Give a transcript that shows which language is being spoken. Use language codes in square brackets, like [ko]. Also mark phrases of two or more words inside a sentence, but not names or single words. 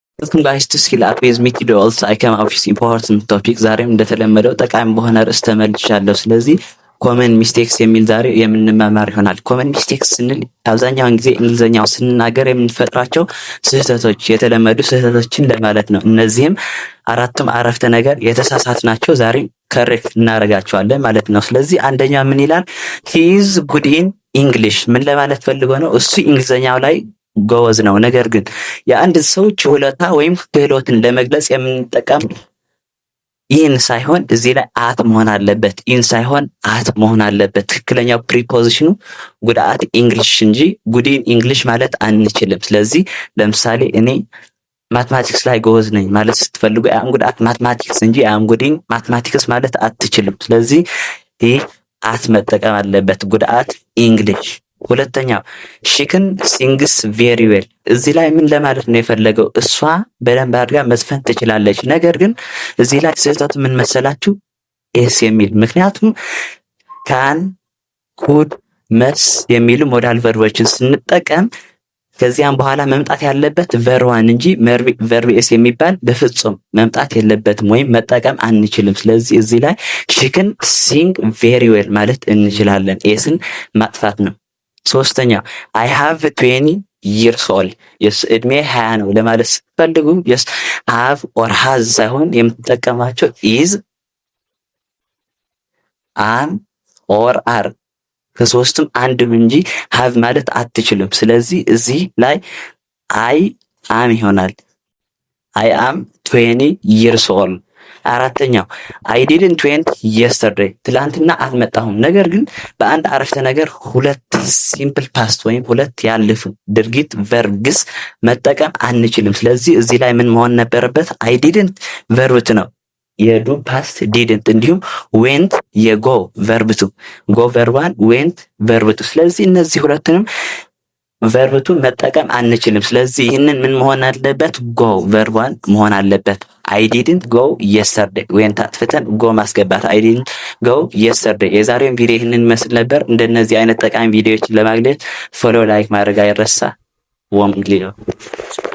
[en] welcome guys to Skill Up with Mickey Dolls. I come up with important topic [am] ዛሬም እንደተለመደው ጠቃሚ በሆነ ርዕስ ተመልሻለሁ። ስለዚህ [en] common mistakes [am] የሚል ዛሬ የምንማማር ይሆናል። [en] common mistakes [am] ስንል አብዛኛውን ጊዜ እንግሊዘኛው ስንናገር የምንፈጥራቸው ስህተቶች፣ የተለመዱ ስህተቶችን ለማለት ነው። እነዚህም አራቱም አረፍተ ነገር የተሳሳት ናቸው። ዛሬ ከሬክት እናደርጋቸዋለን ማለት ነው። ስለዚህ አንደኛ ምን ይላል? [en] he is good in English [am] ምን ለማለት ፈልጎ ነው? እሱ እንግሊዘኛው ላይ ጎበዝ ነው። ነገር ግን የአንድ ሰው ችሎታ ወይም ክህሎትን ለመግለጽ የምንጠቀም ኢን ሳይሆን እዚህ ላይ አት መሆን አለበት። ኢን ሳይሆን አት መሆን አለበት። ትክክለኛው ፕሪፖዚሽኑ [en] good at English [am] እንጂ [en] good in English [am] ማለት አንችልም። ስለዚህ ለምሳሌ እኔ ማትማቲክስ ላይ ጎበዝ ነኝ ማለት ስትፈልጉ [en] I'm good at mathematics [am] እንጂ [en] I'm good in mathematics [am] ማለት አትችልም። ስለዚህ ይህ አት መጠቀም አለበት። [en] good at English። [am] ሁለተኛው [en] she can sings very well [am] እዚህ ላይ ምን ለማለት ነው የፈለገው? እሷ በደንብ አድርጋ መዝፈን ትችላለች። ነገር ግን እዚህ ላይ ስህተቱ ምን መሰላችሁ? ኤስ የሚል ምክንያቱም [en] can could must [am] የሚሉ ሞዳል ቨርቦችን ስንጠቀም ከዚያም በኋላ መምጣት ያለበት ቨርዋን እንጂ [en] verb S [am] የሚባል በፍጹም መምጣት የለበትም ወይም መጠቀም አንችልም። ስለዚህ እዚህ ላይ [en] she can sing very well [am] ማለት እንችላለን። ኤስን ማጥፋት ነው። ሶስተኛው [en] I have 20 years old yes [am] እድሜ 20 ነው ለማለት ስትፈልጉ [en] yes have or has [am] ሳይሆን የምትጠቀማቸው is [en] am or are [am] ከሶስቱም አንድም እንጂ have ማለት አትችሉም። ስለዚህ እዚህ ላይ [en] I am [am] ይሆናል። [en] I am 20 years old። [am] አራተኛው [en] I didn't went yesterday [am] ትላንትና አልመጣሁም። ነገር ግን በአንድ አረፍተ ነገር ሁለት [en] simple past [am] ወይም ሁለት ያለፉ ድርጊት ቨርብስ መጠቀም አንችልም። ስለዚህ እዚህ ላይ ምን መሆን ነበረበት? [en] I didn't [am] ቨርብት ነው የዱ ፓስት didn't፣ እንዲሁም went የጎ ቨርብቱ [en] go verb one [am] went ቨርብቱ። ስለዚህ እነዚህ ሁለቱንም ቨርብቱ መጠቀም አንችልም። ስለዚህ ይህንን ምን መሆን አለበት? [en] go verb one [am] መሆን አለበት። [en] I didn't go yesterday [am] went አጥፍተን ጎ ማስገባት [en] I didn't go yesterday። [am] የዛሬውን ቪዲዮ ይህንን መስል ነበር። እንደነዚህ አይነት ጠቃሚ ቪዲዮዎችን ለማግኘት [en] follow like [am] ማድረግ አይረሳ። ወም እንግሊዘኛ